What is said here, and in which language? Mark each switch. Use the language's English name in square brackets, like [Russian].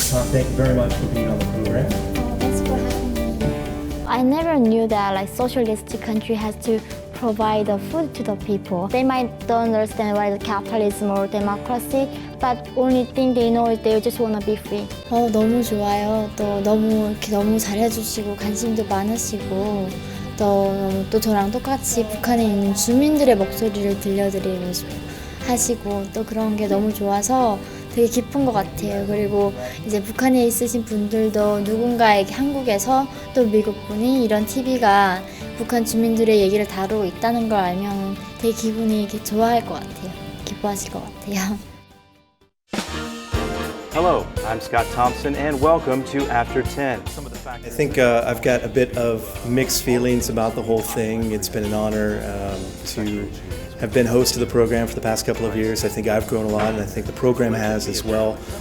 [English] Thank you very much for being on the program. Thanks for having me. I never knew that like socialistic country has to provide the food to the people. They might don't understand why the capitalism or democracy, but only thing they know is they just want to be free. [Korean] 너무 좋아요. 또 너무 잘해주시고 관심도 많으시고 또 저랑 똑같이 북한에 있는 주민들의 목소리를 들려드리고 하시고 또 그런 게 너무 좋아서 되게 기쁜 것 같아요. 그리고 이제 북한에 있으신 분들도 누군가에게 한국에서 또 미국 분이 이런 TV가 북한 주민들의 얘기를 다루고 있다는 걸 알면 되게 기분이 좋아할 것 같아요. 기뻐하실 것 같아요. [English] Hello, I'm Scott Thompson, and welcome to After 10. I think I've got a bit of mixed feelings about the whole thing. It's been an honor to have been host of the program for the past couple of years. I think I've grown a lot, and I think the program has as well.